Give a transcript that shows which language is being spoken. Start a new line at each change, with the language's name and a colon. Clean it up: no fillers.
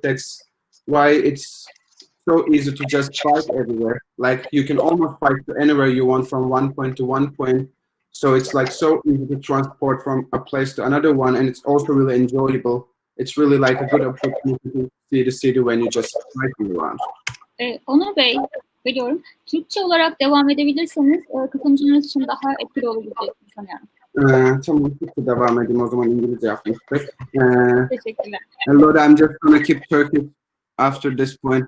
English: That's why it's so easy to just bike everywhere. Like, you can almost bike to anywhere you want from one point to one point. So it's like so easy to transport from a place to another one, and it's also really enjoyable. It's really like a good opportunity to see the city when you just biking around.
Turkish: Onur Bey, biliyorum. Türkçe olarak devam edebilirseniz katılımcılarınız için daha etkili olur diye düşünüyorum. Tamam, Türkçe devam edeyim o zaman, İngilizce yapmıştık. Teşekkürler.
English: Laura, I'm just gonna keep Turkish after this point.